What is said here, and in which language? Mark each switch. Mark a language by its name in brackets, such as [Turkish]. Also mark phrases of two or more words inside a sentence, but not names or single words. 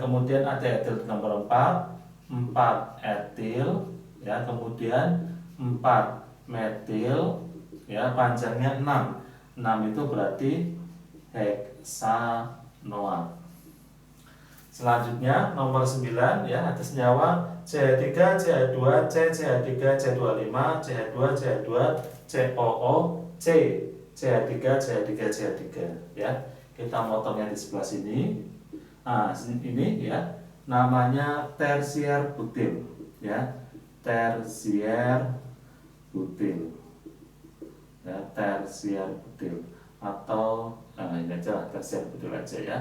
[Indonesian] Kemudian ada etil nomor 4 etil ya. Kemudian 4 metil ya, panjangnya 6 itu berarti heksanoat. Selanjutnya nomor 9 ya, ada senyawa CH3, CH2, CH3, CH25, CH2, CH2, COO, CH3, CH3, CH3 ya. Kita motongnya di sebelah sini. Nah, ini ya namanya tersier butil ya. Tersier butil. Ya, tersier butil atau ini aja tersier butil aja ya.